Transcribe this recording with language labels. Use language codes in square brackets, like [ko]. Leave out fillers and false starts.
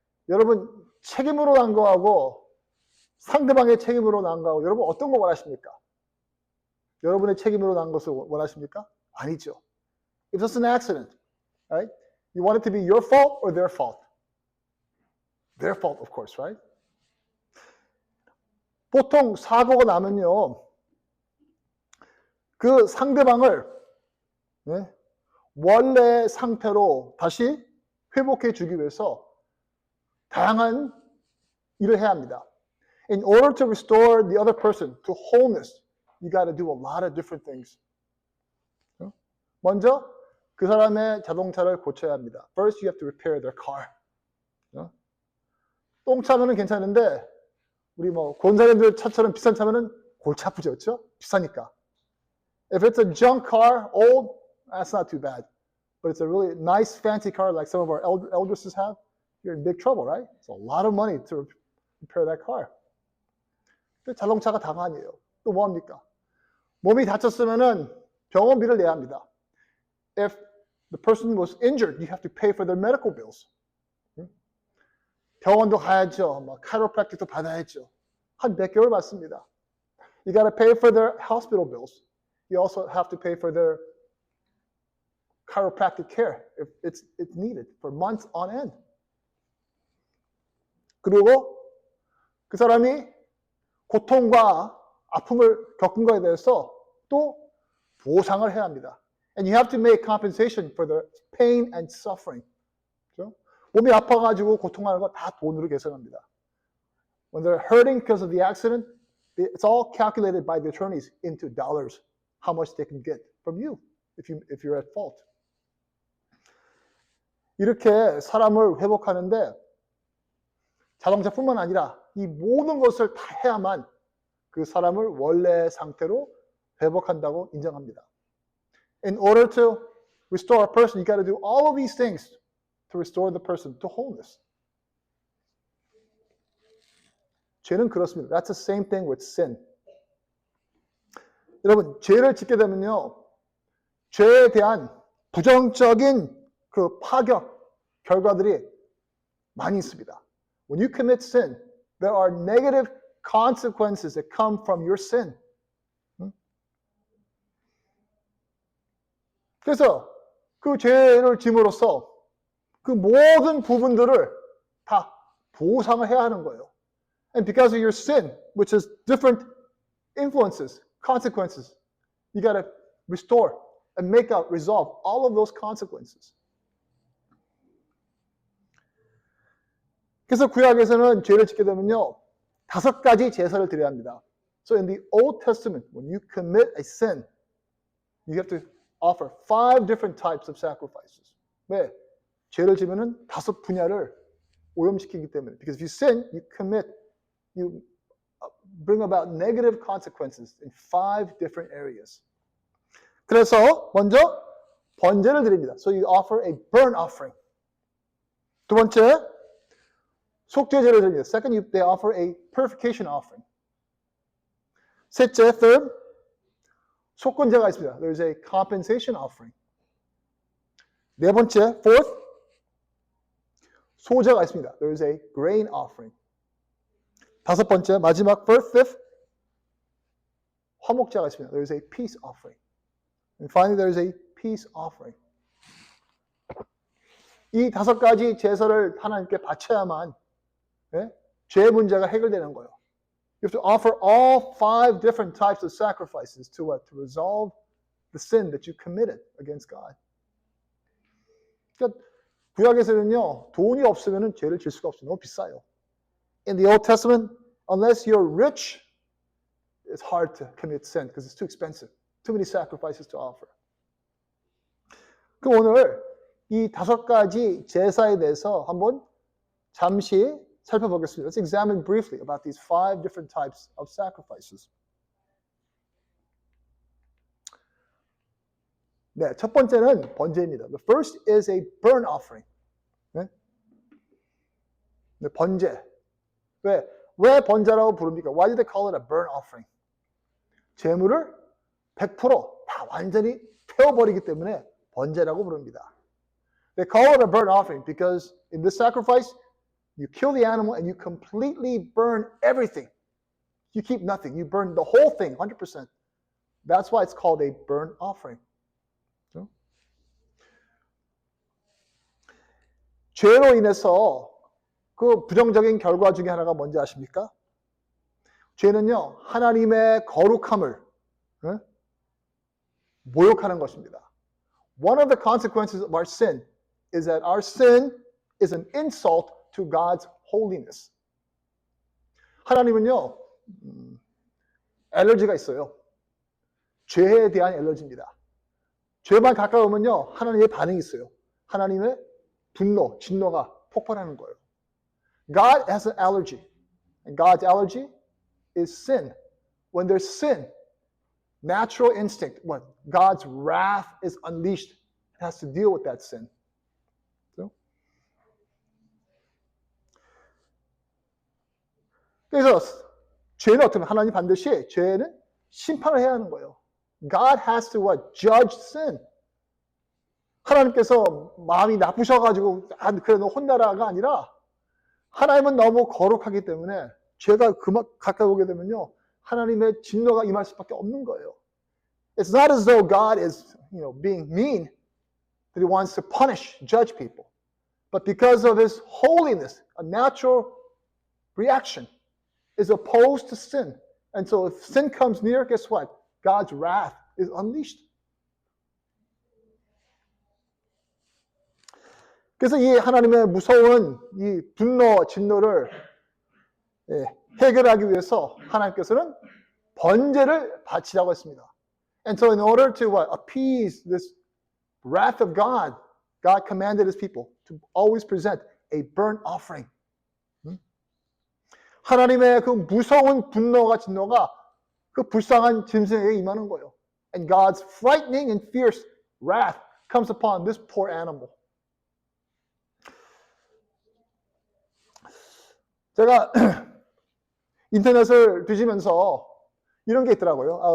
[ko] 여러분 책임으로 난 거하고 상대방의 책임으로 난 거하고 여러분 어떤 거 원하십니까? 여러분의 책임으로 난 것을 원하십니까? 아니죠. [en] If it's an accident, right? You want it to be your fault or their fault? Their fault, of course, right? [ko] 보통 사고가 나면요, 그 상대방을 원래 상태로 다시 회복해 주기 위해서 다양한 일을 해야 합니다. [en] In order to restore the other person to wholeness, you got to do a lot of different things. [ko] 먼저 그 사람의 자동차를 고쳐야 합니다. [en] First, you have to repair their car. [ko] 똥 차면은 괜찮은데 우리 뭐 권사님들 차처럼 비싼 차면은 골치 아프죠, 그렇죠? 비싸니까. [en] If it's a junk car, old, that's not too bad. But it's a really nice, fancy car like some of our eldresses have, you're in big trouble, right? It's a lot of money to repair that car. [ko] 자동차가 다가 아니에요. 또 뭐 합니까? 몸이 다쳤으면은 병원비를 내야 합니다. [en] If the person was injured, you have to pay for their medical bills. [ko] 병원도 가야죠. 뭐 chiropractic도 받아야죠. 한 몇 개월 받습니다. [en] You got to pay for their hospital bills. You also have to pay for their chiropractic care if it's needed for months on end. [ko] 그리고 그 사람이 고통과 아픔을 겪은 것에 대해서 또 보상을 해야 합니다. [en] And you have to make compensation for the pain and suffering. [ko] 그렇죠? 몸이 아파가지고 고통하는 거 다 돈으로 계산합니다. [en] When they're hurting because of the accident, it's all calculated by the attorneys into dollars, how much they can get from you if you're at fault. [ko] 이렇게 사람을 회복하는데 자동차뿐만 아니라 이 모든 것을 다 해야만 그 사람을 원래 상태로 회복한다고 인정합니다. [en] In order to restore a person, you got to do all of these things to restore the person to wholeness. [ko] 죄는 그렇습니다. [en] That's the same thing with sin. [ko] 여러분, 죄를 짓게 되면요, 죄에 대한 부정적인 그 파격 결과들이 많이 있습니다. [en] When you commit sin, there are negative consequences that come from your sin. [ko] 그래서 그 죄를 짐으로써 그 모든 부분들을 다 보상을 해야 하는 거예요. [en] And because of your sin, which is different influences, consequences, you got to restore and make out, resolve all of those consequences. [ko] 그래서 구약에서는 죄를 짓게 되면요, 5가지 제사를 드려야 합니다. [en] So in the Old Testament, when you commit a sin, you have to offer 5 different types of sacrifices. [ko] 왜? 죄를 지면은 5 분야를 오염시키기 때문에. [en] Because if you sin, you commit, you bring about negative consequences in 5 different areas. [ko] 그래서 먼저 번제를 드립니다. [en] So you offer a burnt offering. [ko] 두 번째, 속죄제를 드립니다. [en] Second, they offer a purification offering. [ko] 셋째, [en] third, [ko] 속건제가 있습니다. [en] There's a compensation offering. [ko] 네 번째, [en] fourth, [ko] 소제가 있습니다. [en] There's a grain offering. [ko] 다섯 번째, 마지막, [en] fifth, [ko] 화목제가 있습니다. [en] There's a peace offering. And finally, there's a peace offering. [ko] 이 5가지 제사를 하나님께 바쳐야만 죄 문제가 해결되는 거예요. [en] You have to offer all 5 different types of sacrifices to what? To resolve the sin that you committed against God. [ko] 그러니까 구약에서는요, 돈이 없으면 죄를 질 수가 없어요. 너무 비싸요. [en] In the Old Testament, unless you're rich, it's hard to commit sin because it's too expensive. Too many sacrifices to offer. [ko] 그럼 오늘 이 5가지 제사에 대해서 한번 잠시 살펴보겠습니다. [en] Let's examine briefly about these 5 different types of sacrifices. [ko] 네, 첫 번째는 번제입니다. [en] The first is a burnt offering. [ko] 네, 번제. 왜 번제라고 부릅니까? [en] Why do they call it a burnt offering? [ko] 제물을 100% 다 완전히 태워버리기 때문에 번제라고 부릅니다. [en] They call it a burnt offering because in this sacrifice, you kill the animal and you completely burn everything. You keep nothing. You burn the whole thing, 100%. That's why it's called a burnt offering. [ko] 죄로 인해서 그 부정적인 결과 중에 하나가 뭔지 아십니까? 죄는요, 하나님의 거룩함을 모욕하는 것입니다. [en] One of the consequences of our sin is that our sin is an insult to God's holiness. [ko] 하나님은요, 알러지가 있어요. 죄에 대한 알러지입니다. 죄만 가까우면요, 하나님의 반응이 있어요. 하나님의 분노, 진노가 폭발하는 거예요. [en] God has an allergy. And God's allergy is sin. When there's sin, natural instinct, what? God's wrath is unleashed. It has to deal with that sin. So? [ko] 그래서 죄는 어떻게 하나님 반드시 죄는 심판을 해야 하는 거예요. [en] God has to what? Judge sin. [ko] 하나님께서 마음이 나쁘셔가지고 그래 너 혼나라가 아니라 하나님은 너무 거룩하기 때문에 죄가 가까이 오게 되면요 하나님의 진노가 임할 수밖에 없는 거예요. [en] It's not as though God is, being mean, that He wants to punish, judge people, but because of His holiness, a natural reaction is opposed to sin, and so if sin comes near, guess what? God's wrath is unleashed. [ko] 그래서 이 하나님의 무서운 이 분노, 진노를 해결하기 위해서 하나님께서는 번제를 바치라고 했습니다. [en] And so in order to appease this wrath of God, God commanded His people to always present a burnt offering. [ko] 하나님의 그 무서운 분노가 진노가 그 불쌍한 짐승에게 임하는 거예요. [en] And God's frightening and fierce wrath comes upon this poor animal. [ko] 제가 인터넷을 뒤지면서 이런 게 있더라고요.